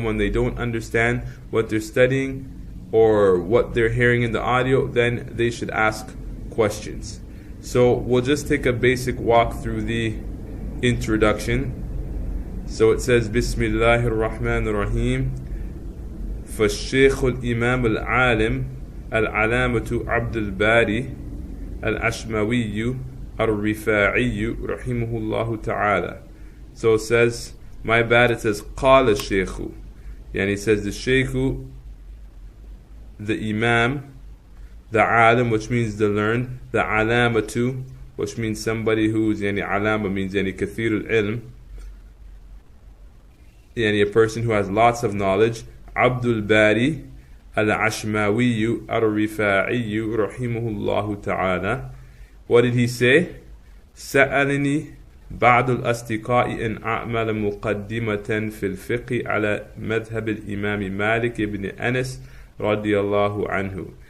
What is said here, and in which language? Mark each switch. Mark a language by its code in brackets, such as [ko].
[en] And when they don't understand what they're studying or what they're hearing in the audio, then they should ask questions. So we'll just take a basic walk through the introduction. So it says, Bismillahir Rahmanir Rahim. [ar] فالشيخ الإمام العالم العلامة عبد الباري al-Ashmawiyyah al-Rifā'ī rahimahullah ta'ala. [en] So it says, my bad, it says [ar] قال الشيخ, [en] يعني it says the Shaykh, the Imam, the Alim, which means the learned, the Alamatu, which means somebody who's, yani Alama means yani kathir al-ilm, yani a person who has lots of knowledge, Abdul Bari al-Ashmawiyyah al-Rifā'ī rahimahullah ta'ala. What did he say? [ar] سألني بعض الأصدقاء أن أعمل مقدمة في الفقه على مذهب الإمام مالك بن أنس رضي الله عنه.